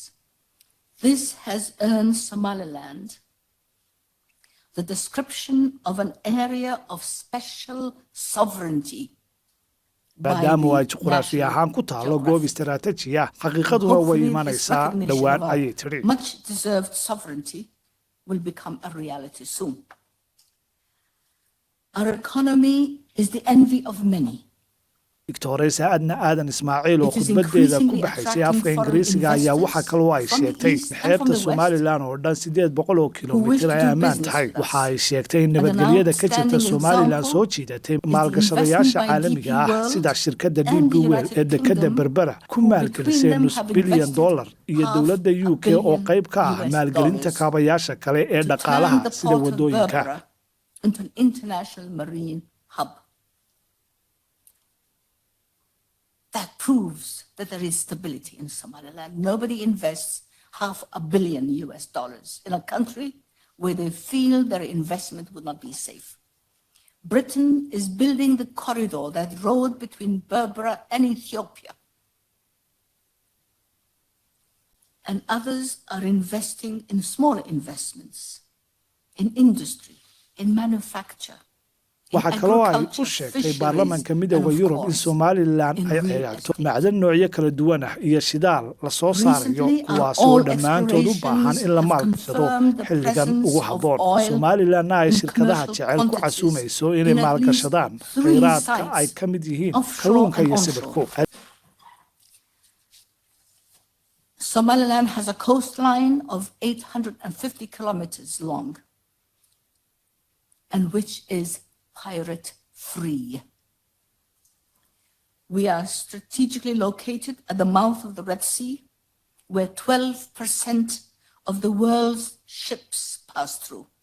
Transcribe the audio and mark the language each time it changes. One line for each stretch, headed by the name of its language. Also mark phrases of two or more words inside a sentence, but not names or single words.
English: This has earned Somaliland the description of an area of special sovereignty.
Somali: maadaama ay juqraafi ahaan ku taalo goob istaraatiiji ah xaqiiqaduna way imanaysaa dhowaan ayay tiri.
English: Much deserved sovereignty will become a reality soon. Our economy is the envy of many.
Somali: Victoria Adna Aadan Ismaaciil oo khudbadeeda ku baxaysay afka Ingiriisiga ayaa waxa kale oo ay sheegtay xeebta Somaliland oo dhan 800 oo kiiloomitir ay ammaan tahay. Waxa ay sheegtay in nabadgelyada ka jirta Somaliland soo jiidatay maalgashadayaasha caalamiga ah sida shirkadda DP World ee dekedda Berbera ku maalgelisay $1 bilyan iyo dowladda UK oo qayb ka ah maalgelinta kaabayaasha kale ee dhaqaalaha sida wadooyinka.
English: Into an international marine hub. That proves that there is stability in Somaliland. Nobody invests $500 million in a country where they feel their investment would not be safe. Britain is building the corridor, that road between Berbera and Ethiopia. And others are investing in smaller investments, in industry, in manufacture.
Somali: waxa kaloo ay u sheegtay baarlamaanka Midowga Yurub in Somaliland ay ciyaarto macdan noocyo kala duwan ah iyo shidaal la soo saarayo kuwaasoo dhammaantood u baahan in la maalgashado xilligan ugu habboon. Somaliland ay shirkadaha jecel ku casuumayso inay maalgashadaan kheyraadka ay ka mid yihiin kalluunka iyo sibirku.
English: Somaliland has a coastline of 850 kilometers long, and which is pirate-free. We are strategically located at the mouth of the Red Sea, where 12% of the world's ships pass through.